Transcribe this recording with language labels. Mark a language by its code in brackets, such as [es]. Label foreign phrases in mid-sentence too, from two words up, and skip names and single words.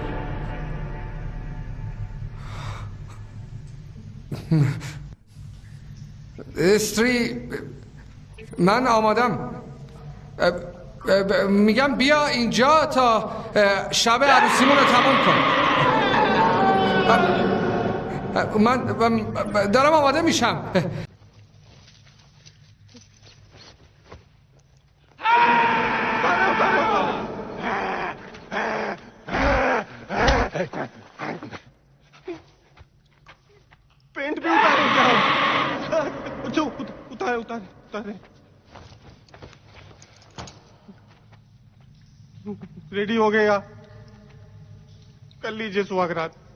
[fa] استری من آمادم. میگم بیا اینجا تا شب عروسیمون رو تموم کن. من دارم آماده میشم. [hi] पेंट भी उतारे रेडी हो गया कर लीजिए सुहागरात।